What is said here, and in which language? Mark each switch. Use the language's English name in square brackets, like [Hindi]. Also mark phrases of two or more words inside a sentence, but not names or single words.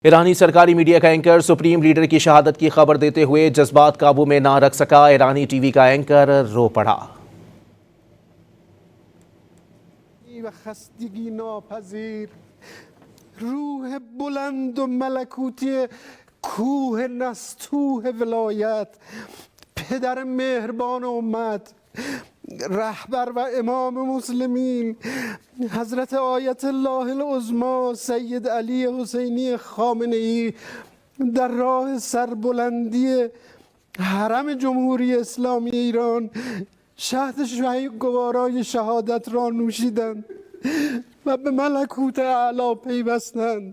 [Hindi] ईरानी सरकारी मीडिया का एंकर [English] supreme leader [Hindi] की शहादत की खबर देते हुए जज्बात काबू में ना रख सका। ईरानी टीवी का एंकर रो पड़ा। [Persian] روح بلند و ملکوتی کوه نستوه ولایت، پدر مهربان امت، رهبر و امام مسلمین، حضرت آیت الله العظما سید علی حسینی خامنه ای در راه سربلندی حرم جمهوری اسلامی ایران شهد شهید گوارای شهادت را نوشیدند و به ملکوت اعلی پیوستند.